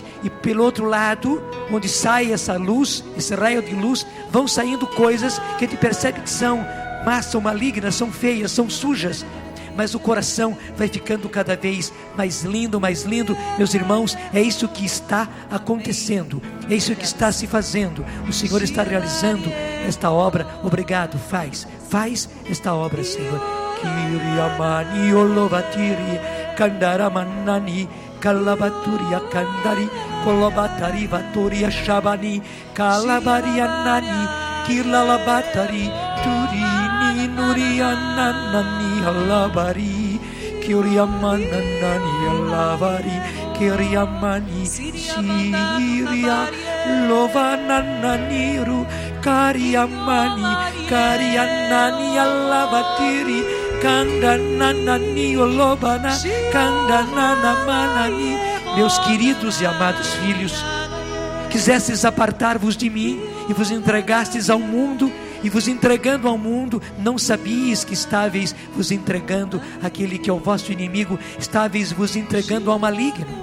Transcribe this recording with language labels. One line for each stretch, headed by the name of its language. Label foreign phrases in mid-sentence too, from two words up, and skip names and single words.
Portuguese: E pelo outro lado, onde sai essa luz, esse raio de luz, vão saindo coisas que a gente percebe que são más, são malignas, são feias, são sujas. Mas o coração vai ficando cada vez mais lindo, mais lindo. Meus irmãos, é isso que está acontecendo, é isso que está se fazendo. O Senhor está realizando esta obra. Obrigado, faz esta obra, Senhor. Kiriamani olovatiri, Kandaramanani, Kalabaturia Kandari, Kolobatari Vaturia Shabani, Kalabarianani, Kilalabatari, Turini Nurianani Halabari, Kiriamanani Halavari, Kiriamani Siria, Lovananiru, Kariamani, Karianani Halavatiri, Kandananani olobana, kandananamanani. Meus queridos e amados filhos, quisestes apartar-vos de mim e vos entregastes ao mundo, e vos entregando ao mundo, não sabíeis que estáveis vos entregando aquele que é o vosso inimigo, estáveis vos entregando ao maligno.